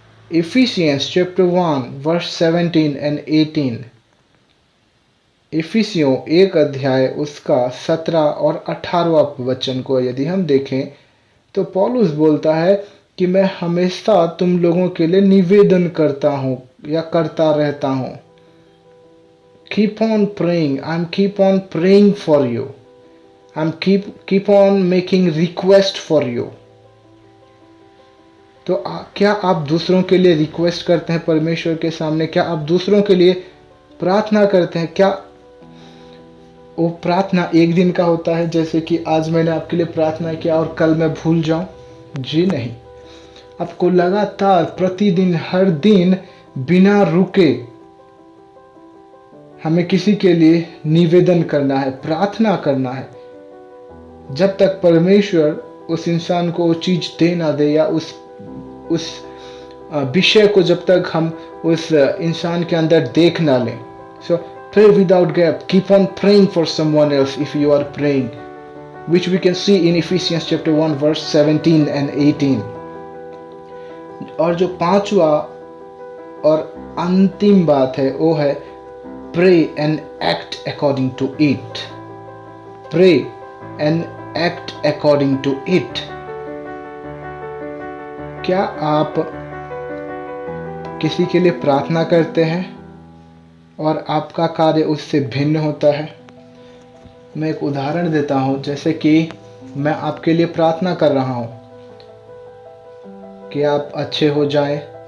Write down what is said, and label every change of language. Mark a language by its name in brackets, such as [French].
[English] Ephesians chapter 1 verse 17 and 18। [Hindi] इफिसियों 1 अध्याय उसका 17 और 18वां वचन को यदि हम देखें तो पौलुस बोलता है कि मैं हमेशा तुम लोगों के लिए निवेदन करता हूँ या करता रहता हूँ। [English] Keep on praying, I'm keep on praying for you, I'm keep on making request for you। [Hindi] तो क्या आप दूसरों के लिए रिक्वेस्ट करते हैं परमेश्वर के सामने? क्या आप दूसरों के लिए प्रार्थना करते हैं? क्या वो प्रार्थना एक दिन का होता है, जैसे कि आज मैंने आपके लिए प्रार्थना किया और कल मैं भूल जाऊं? जी नहीं, आपको लगातार प्रतिदिन हर दिन बिना रुके हमें किसी के लिए निवेदन करना है, प्रार्थना करना है, जब तक परमेश्वर उस इंसान को वो चीज दे ना दे या उस विषय को जब तक हम उस इंसान के अंदर देख ना लें। [English] So pray without gap, keep on praying for someone else if you are praying, which we can see in Ephesians chapter 1 verse 17 and 18। [Hindi] और जो पांचवा और अंतिम बात है वो है [English] pray and act according to it। pray and act according to it। [Hindi] क्या आप किसी के लिए प्रार्थना करते हैं और आपका कार्य उससे भिन्न होता है? मैं एक उदाहरण देता हूं, जैसे कि मैं आपके लिए प्रार्थना कर रहा हूं कि आप अच्छे हो जाएं।